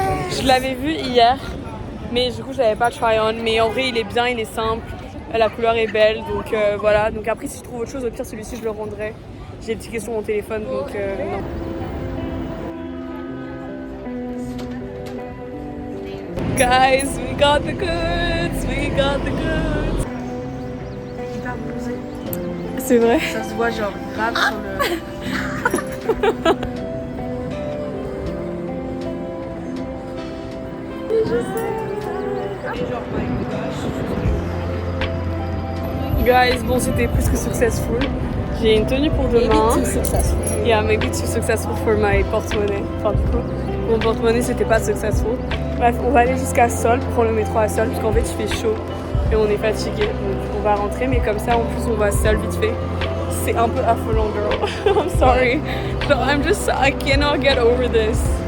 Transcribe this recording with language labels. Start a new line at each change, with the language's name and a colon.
French: Je l'avais vu hier, mais du coup j'avais pas le try on. Mais en vrai il est bien, il est simple, la couleur est belle, donc voilà. Donc après si je trouve autre chose, au pire celui-ci je le rendrai. J'ai des petites questions sur mon téléphone, donc non.
English: Guys, we got the goods, we got the goods.
French: Hyper bronzé. C'est vrai. Ça se voit genre grave sur le... Guys, bon c'était plus que successful. J'ai une tenue pour demain.
English: Maybe too successful. Yeah, maybe too successful for my porte-monnaie.
French: Enfin du coup, mon porte-monnaie c'était pas successful. Bref, on va aller jusqu'à Sol, prendre le métro à Sol, parce qu'en fait il fait chaud et on est fatigué. Donc on va rentrer, mais comme ça en plus on va Sol vite fait. C'est un peu affolant, girl.
English: I'm sorry. But I cannot get over this.